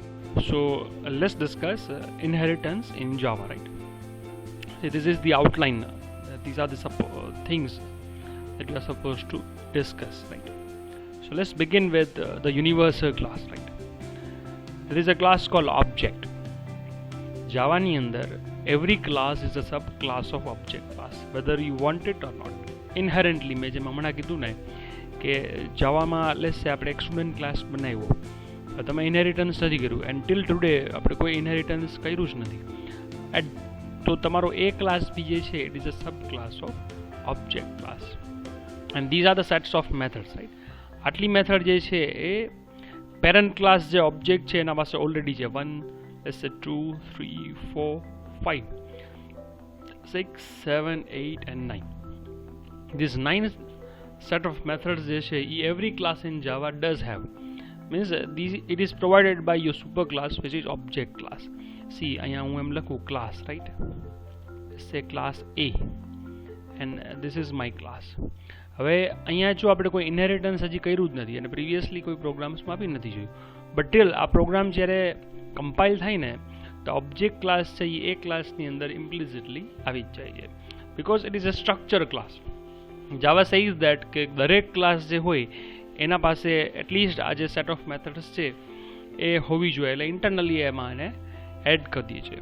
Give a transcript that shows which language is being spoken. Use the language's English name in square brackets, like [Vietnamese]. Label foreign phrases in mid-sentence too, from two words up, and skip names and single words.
[English] So let's discuss inheritance in Java, right? So this is the outline. These are the things that you are supposed to discuss, right? So let's begin with the universal class, right? There is a class called object. [Gujarati] Java ની અંદર [English] every class is a subclass of object class, whether you want it or not. Inherently, [Gujarati] મેં જેમ હમણાં કીધું ને કે જાવામાં [English] let's say [Gujarati] આપણે એક [English] student class [Gujarati] બનાવ્યો, તમે ઇનહેરિટન્સ નથી કર્યું, [English] and till today [Gujarati] આપણે કોઈ ઇનહેરિટન્સ કર્યું જ નથી. તો તમારો એ ક્લાસ બી જે છે [English] it is a sub class of object class, and these are the sets of methods, right. [Gujarati] આટલી મેથડ જે છે એ [English] parent class [Gujarati] જે ઓબ્જેક્ટ છે એના પાસે ઓલરેડી છે 1, [English] let's say 2, 3, 4, 5, 6, 7, 8 and 9. These 9 set of methods [Gujarati] જે છે એ [English] every class in Java does have. Means it is provided by your super class which is object class. See, [Gujarati] અહીંયા હું એમ લખું [English] class, right? Say class A and this is my class. [Gujarati] હવે અહીંયા જો આપણે કોઈ ઇનહેરિટન્સ હજી કર્યું જ નથી અને પ્રીવિયસલી કોઈ પ્રોગ્રામ્સમાં બી નથી જોયું, [English] but till [Gujarati] આ પ્રોગ્રામ જ્યારે કમ્પાઇલ થાય ને તો [English] object class [Gujarati] છે એ ક્લાસની અંદર ઇમ્પ્લિસિટલી આવી જ જાય છે, [English] because it is a structure class. Java says that [Gujarati] કે દરેક ક્લાસ જે હોય એના પાસે એટલીસ્ટ આ જે [English] set of methods [Gujarati] છે એ હોવી જોઈએ, એટલે ઇન્ટરનલી એમાં એને એડ કરી દઈએ છીએ.